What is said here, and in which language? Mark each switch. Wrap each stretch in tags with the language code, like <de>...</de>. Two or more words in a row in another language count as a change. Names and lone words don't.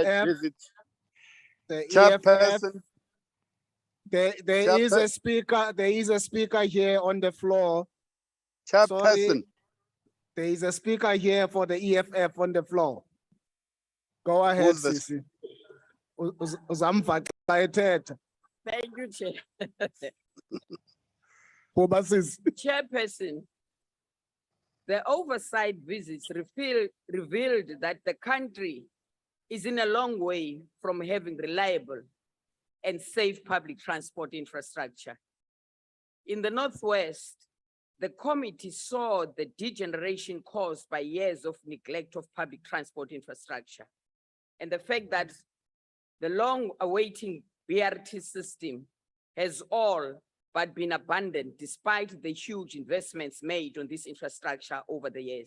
<en>EFF. visits. the Chairperson, there is a speaker here on the floor. Chairperson, Sorry, there is a speaker here for the EFF on the floor. Go ahead, Who's this?</en> <xh>Sisi. Uzamva xa ethetha.</xh> <en>Thank you, Chair.</en> <xh>Kuba Sisi.</xh> <en>Chairperson, the oversight visits revealed that the country is in a long way from having reliable and safe public transport infrastructure. In the Northwest, the committee saw the degeneration caused by years of neglect of public transport infrastructure and the fact that the long-awaiting BRT system has all but been abandoned despite the huge investments made on this infrastructure over the years.</en>